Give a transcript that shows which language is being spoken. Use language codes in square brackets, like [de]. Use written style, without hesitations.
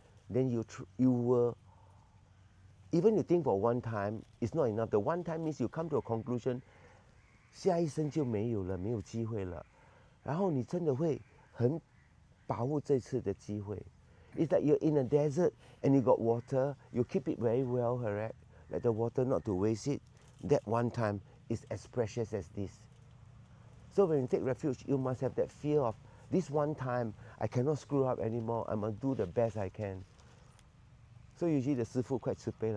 [en] Then you will, even you think for one time, it's not enough. The one time means you come to a conclusion, 下一生就没有了，没有机会了。 [zh] 然后你真的会很把握这次的机会。 [en] It's like you're in a desert and you got water, you keep it very well, correct? Like the water not to waste it. That one time is as precious as this. So when you take refuge, you must have that fear of this one time, I cannot screw up anymore. I'm going to do the best I can. So usually the Sifu quite stupid.